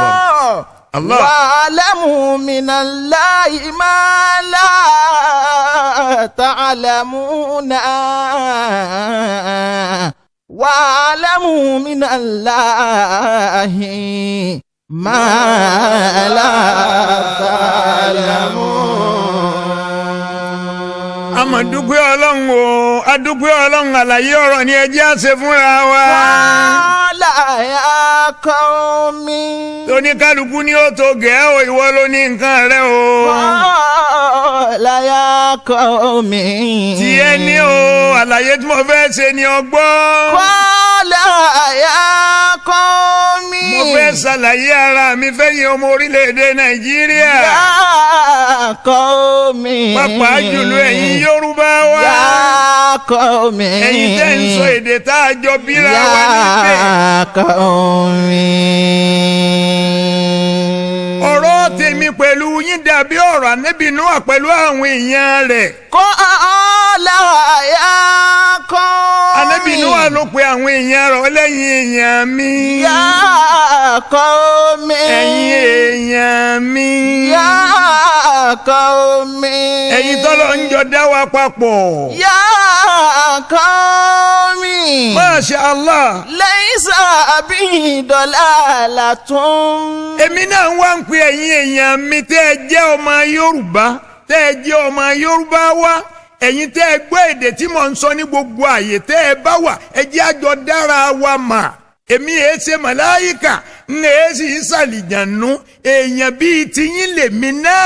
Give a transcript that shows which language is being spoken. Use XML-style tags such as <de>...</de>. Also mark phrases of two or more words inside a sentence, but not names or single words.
<ar>واعلموا من الله ما لا تعلمون واعلموا من الله ما لا تعلمون.</ar> <yo>Àmọ̀dúpẹ́ Ọlọ́run o, adúpẹ́ Ọlọ́run, àlàyé ọ̀rọ̀ ni ẹ jẹ́ á ṣe fúnra wa.</yo> <ar>قال يا قوم.</ar> <yo>Oníkálukú ni ó tó gẹ̀ẹ́ o, ìwọ ló ní nǹkan rẹ o.</yo> <ar>قال يا قوم.</ar> <yo>Tí ẹ ní o, àlàyé tí mo fẹ́ ṣe ni ọgbọ́n.</yo> <ar>قال يا قوم.</ar> <yo>Mo fẹ́ ṣàlàyé ara mi fẹ́yìn ọmọ orílẹ̀-èdè Nàìjíríà.</yo> <ar>يا قوم.</ar> <yo>Pàápàá jùlọ ẹ̀yin Yorùbá wa.</yo> <ar>يا قوم.</ar> <yo>Ẹ̀yin tẹ́ ń sọ èdè tá a jọ bíra wa níbẹ̀.</yo> <ar>يا قوم.</ar> <yo>Ọ̀rọ̀ tèmi pẹ̀lú yín dàbí ọ̀rọ̀ Ànábì Nóà pẹ̀lú àwọn èèyàn rẹ̀.</yo> <ar>قال يا قوم.</ar> <yo>Ànábì Nóà ló pe àwọn èèyàn rẹ̀ lẹ́yìn èèyàn mi.</yo> <ar>يا قوم.</ar> <yo>Ẹ̀yin èèyàn mi.</yo> <ar>يا قوم.</ar> <yo>Ẹ̀yin tọ́lọ́ ń jọ dá wa papọ̀.</yo> <ar>يا قوم. ما شاء الله. ليس بي ضلالة.</ar> <yo>Èmi náà wá ń pe ẹ̀yin èèyàn mi tẹ́ ẹ jẹ́ ọmọ Yorùbá, tẹ́ ẹ jẹ́ ọmọ Yorùbá wa. Ẹ̀yin tẹ́ ẹ gbọ́ èdè tí mò ń sọ ní gbogbo àyè tẹ́ ẹ bá wà, ẹ jẹ́ àjọ dára wa mà. èmi èé ṣe màláyíkà ń èé sì ṣàlìjànú èèyàn bíi tiyín lèmi náà.</yo>